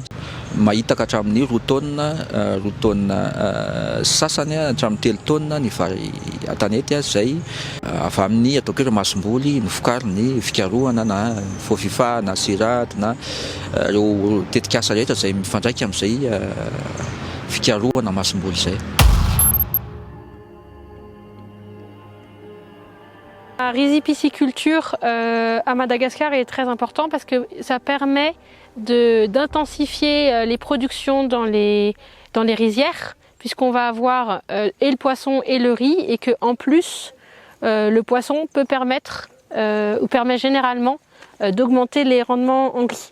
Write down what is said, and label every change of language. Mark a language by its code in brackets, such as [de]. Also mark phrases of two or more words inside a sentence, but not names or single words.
[mg] Mahita ka hatramin'ny roa taonina sasany hatramin'ny 3 taonina ny vary an-tanety izay avy amin'ny ataoko hoe masom-boly nofokary ny fikarohana na FOFIFA na CIRAD na ireo tetikasa rehetra izay mifandraika amin'izay fikarohana masom-boly izay. [fr] La rizipisciculture à Madagascar est très important parce que ça permet d'intensifier les productions dans les rizières, puisqu'on va avoir et le poisson et le riz, et qu'en plus le poisson peut permet généralement d'augmenter les rendements en riz.